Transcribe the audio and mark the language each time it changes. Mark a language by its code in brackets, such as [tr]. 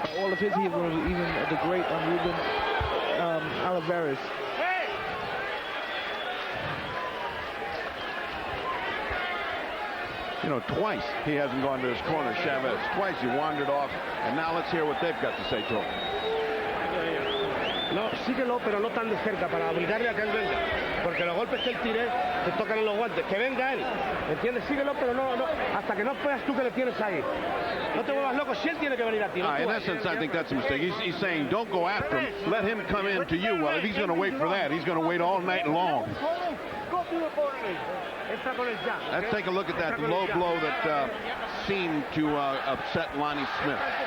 [en] All of his heroes, even the great Ruben Olivares. You know, twice he hasn't gone to his corner, Chavez. Twice he wandered off, and now let's hear what they've got to say to him. [es] No, síguelo, pero no tan de cerca para obligarle a que él venga. Porque los golpes que él tire te tocan en los guantes. Que venga él. ¿Entiendes? Síguelo, pero no, hasta que no veas tú que le tienes ahí. No te vuelvas loco si él tiene que venir a ti. No [en] in essence, I think that's a mistake. He's saying, don't go after him. Let him come in to you. Well, if he's going to wait for that, he's going to wait all night long. Let's take a look at that low blow that seemed to upset Lonnie Smith.